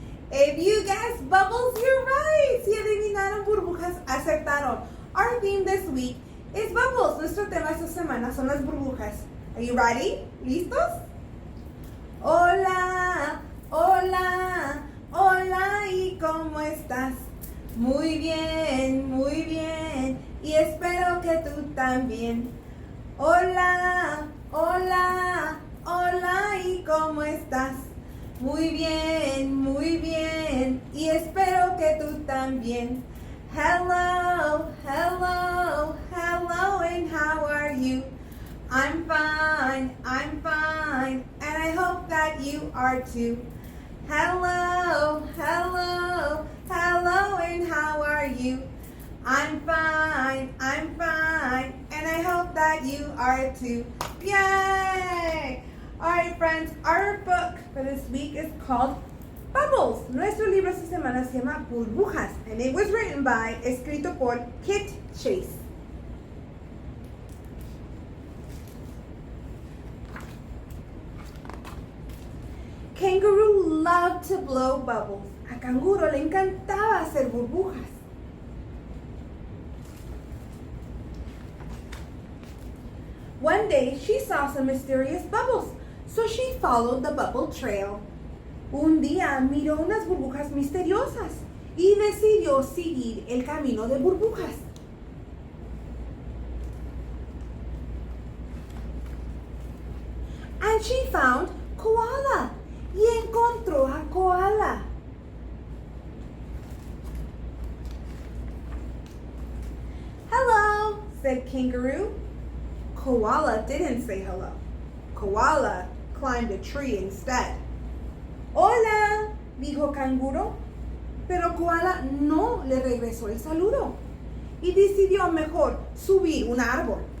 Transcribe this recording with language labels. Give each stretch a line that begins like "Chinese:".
English: If you guessed bubbles, you're right.
Spanish: Si adivinaron burbujas, acertaron.
English: Our theme this week is bubbles.
Spanish: Nuestro tema esta semana son las burbujas.
English: Are you ready?
Spanish: ¿Listos? Hola, hola, hola, ¿y cómo estás? Muy bien, y espero que tú también. Hola, hola, hola, ¿y cómo estás? Muy bien, y espero que tú también.
English: Hello, hello, hello, and how are you? I'm fine, and I hope that you are too. Hello, hello, hello, and how are you? I'm fine, and I hope that you are too. Yay! Alright, friends, our book for this week is called Bubbles.
Spanish: Nuestro libro esta semana se llama Burbujas,
English: and it was written by,
Spanish: escrito por Kit Chase.
English: Kangaroo loved to blow bubbles.
Spanish: A Canguro le encantaba hacer burbujas.
English: One day she saw some mysterious bubbles, so she followed the bubble trail.
Spanish: Un día miró unas burbujas misteriosas y decidió seguir el camino de burbujas.
English: And she found Koala.
Spanish: Y encontró a Koala.
English: Hello, said Kangaroo. Koala didn't say hello. Koala climbed a tree instead.
Spanish: Hola, dijo Canguro. Pero Koala no le regresó el saludo y decidió mejor subir un árbol.